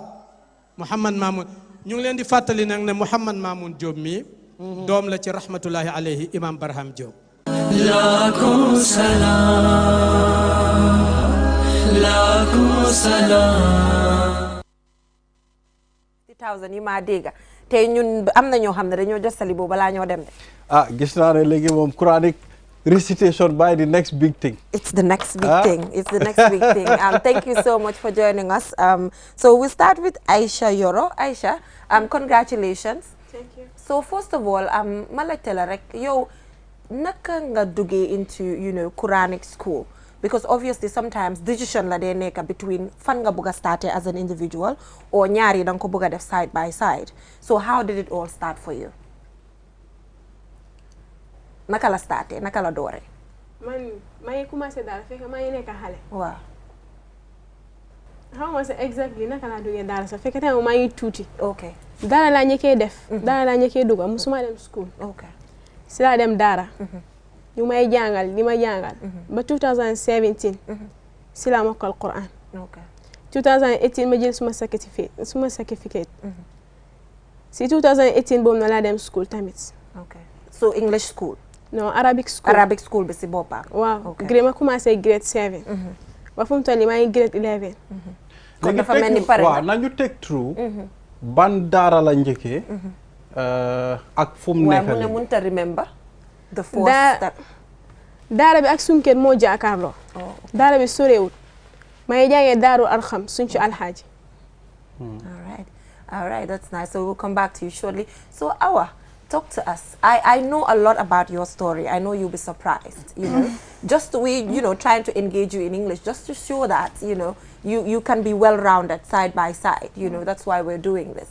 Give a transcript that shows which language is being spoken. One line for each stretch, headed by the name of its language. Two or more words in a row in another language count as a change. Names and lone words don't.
Wolof: Mouhamad Mamoun ñu ngi leen di fàttali nag ne Mouhamad Mamoun Diop mi doom la ci rahmatullahi alayhi Imam Barham Diop.
Arabic: Lakum salaam. Lakum salaam.
Wolof: 50,000 yi maa dégg te ñun am na ñoo xam ne dañoo jostali boobu balaa ñoo dem de. Gis naa ne léegi moom
English: Quranic recitation by the next big thing. It's the next big thing. It's the next big thing. Thank you so much for joining us. So we'll start with Aisha Yoro. Aisha, congratulations. Thank you. So first of all,
Wolof: ma laajte la rek yow naka nga duggee
English: into Quranic school? Because obviously sometimes decision
Wolof: la dee nekk between fan nga bëgg a starter
English: as an individual or
Wolof: ñaari danga ko bëgg a def
English: side by side. So how did it all start for you?
Wolof: Naka la starté naka la doore? Man maa ngi commencé daal fekk maa ngi nekk xale. Waaw. Xaw ma sa exactly naka laa duggee daara sax fekk tamit maa ngi tuuti. Ok. Daara laa ñëkkee def. Daara laa ñëkkee dugg musuma dem school. Ok. Si laa dem daara. ñu may jàngal di ma jàngal. ba 2017. si laa mokkal Quran. Ok. 2018 ma jël suma certificate. si 2018 boobu na laa dem school tamit.
English: Ok. So English school? Non, Arabic school. Arabic school
Wolof: bi si boppam. Waaw. Okay. Ma commencé grade 7. ba fu mu toll nii maa ngi grade 11. kon dafa mel ni pare waaw nañu
English: take through.
Wolof: ban daara la njëkkee. ak fu mu nekk waaw mu ne mënut a remember.
English: the first step.
Wolof: daara bi ak suñu kër moo jàkkaarloo daara bi sorewul may jàngee daaru arxam suñ ci alxaaji
English: all right, that's nice. So we'll come back to you shortly. So Awa, talk to us. I know a lot about your story. I know you'll be surprised, you know. Just trying to engage you in English, just to show that, you can be well-rounded side by side, that's why we're doing this.